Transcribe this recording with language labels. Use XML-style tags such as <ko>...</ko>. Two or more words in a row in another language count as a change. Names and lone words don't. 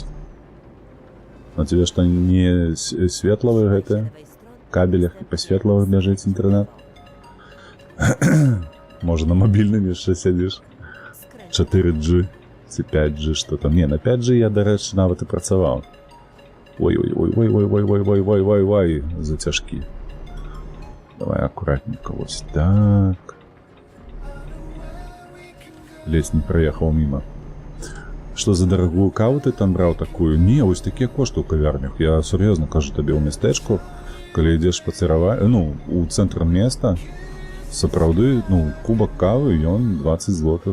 <be>А тебе што, не светлавы гэты? Кабелях і па светлавых бяжыць інтэрнэт? Можа, на мабільным яшчэ сядзіш? 4G ці 5G, што там? Не, на 5G я, дарэчы, нават і працаваў. Ой-ой-ой-ой-ой-ой-ой-ой-ой-ой-ой, зацяжкі. Давай акуратненько, вось так. Ледзь не праехаў міма. Што за дарагую каву ты там браў такую? Не, вось такія кошты ў кавярнях. Я сур'ёзна кажу табе, ў мястэчку, калі ідзеш пацыраваць, ну, у цэнтр места, сапраўды, ну, кубак кавы, ён 20 злотых.</be>